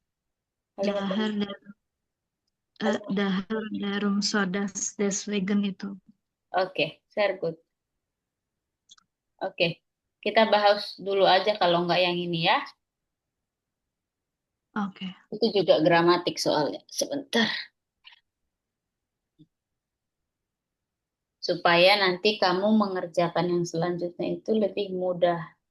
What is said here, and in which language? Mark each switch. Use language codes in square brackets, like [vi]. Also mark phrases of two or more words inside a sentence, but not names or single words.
[id] Kalimat [de] Daher, [id] demi kalimat. [de] daher, darum, sodas, deswegen itu. [id] Oke, [en] very good. [id] Oke, kita bahas dulu aja kalau nggak yang ini ya. Oke. Itu juga gramatik soalnya. Sebentar. Supaya nanti kamu mengerjakan yang selanjutnya itu lebih mudah.